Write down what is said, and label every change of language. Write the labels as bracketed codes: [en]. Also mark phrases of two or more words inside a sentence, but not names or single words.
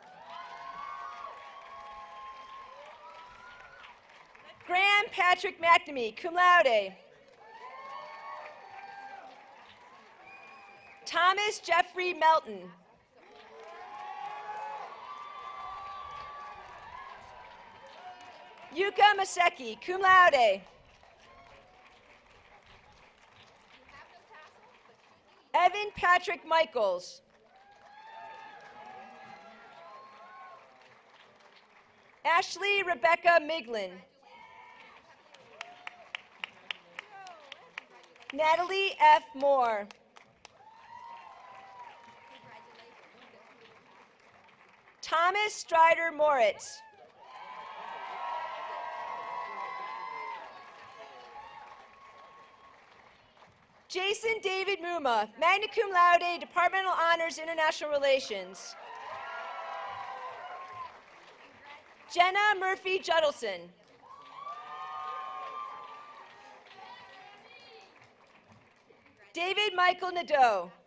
[en] Graham Patrick McNamee, [la] cum laude. [en] Thomas Jeffrey Melton. Yuka Maseki, [la] cum laude. [en] Evan Patrick Michaels. Ashley Rebecca Miglin. Natalie F. Moore. Thomas Strider Moritz. Jason David Muma, [la] magna cum laude, [en] Departmental Honors, International Relations. Jenna Murphy Judelson. David Michael Nadeau.